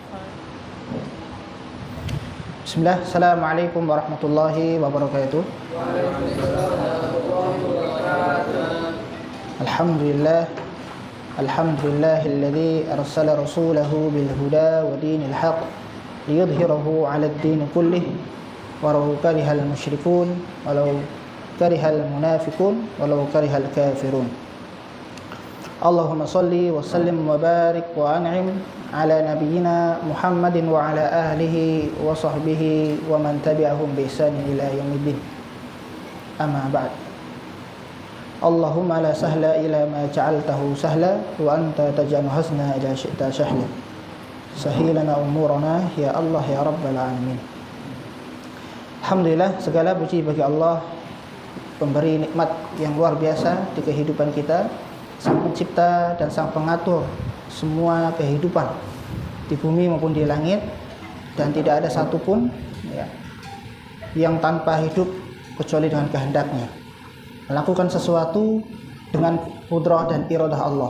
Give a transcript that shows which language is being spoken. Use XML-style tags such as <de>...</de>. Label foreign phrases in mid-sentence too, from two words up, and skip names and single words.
<ar>بسم الله، السلام عليكم ورحمة الله وبركاته. الحمد لله، الحمد لله الذي أرسل رسوله بالهدى ودين الحق ليظهره على الدين كله ولو كره المشركون ولو كره المنافقون ولو كره الكافرون. اللهم صل وسلم وبارك وأنعم على نبينا محمد وعلى أهله وصحبه ومن تبعهم بإحسان إلى يوم الدين. أما بعد. اللهم لا سهل إلا ما جعلته سهلا وأنت تجعل الحزن إذا شئت سهلا. سهل أمورنا يا الله يا رب العالمين. Alhamdulillah,</ar> <id>segala puji bagi Allah, pemberi nikmat yang luar biasa di kehidupan kita, Sang Pencipta dan Sang Pengatur semua kehidupan di bumi maupun di langit, dan tidak ada satupun yang tanpa hidup kecuali dengan kehendaknya, melakukan sesuatu dengan qudrah dan iradah Allah.</id>